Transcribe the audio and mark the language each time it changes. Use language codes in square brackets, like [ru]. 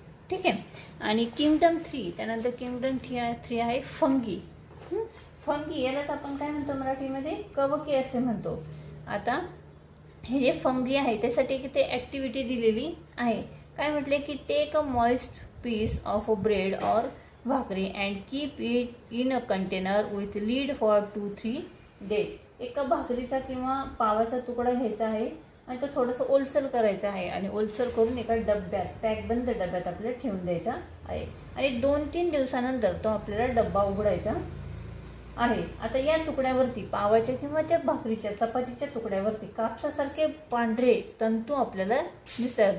[mr] ठीक आहे. आणि किंगडम 3, त्यानंतर किंगडम 3 आहे फंगी. फंगी यालाच आपण काय म्हणतो मराठीमध्ये, कवके असे म्हणतो. आता हे जे फंगी आहे त्यासाठी किती ऍक्टिव्हिटी दिलेली आहे. काय म्हटले की [en] Take a moist piece of a bread और bhakri and keep it in a container with lid for 2-3 days. [mr] एका भाकरीचा किंवा पावाचा तुकडा घ्यायचा आहे आणि तो थोडंसं ओलसर करायचा आहे आणि ओलसर करून एका डब्यात, पॅकबंद डब्यात आपल्याला ठेवून द्यायचा आहे. आणि 2-3 दिवसानंतर तो आपल्याला डब्बा उघडायचा आहे. आता या तुकड्यावरती, पावाच्या किंवा त्या भाकरीच्या चपातीच्या तुकड्यावरती कापसासारखे पांढरे तंतू आपल्याला दिसतात.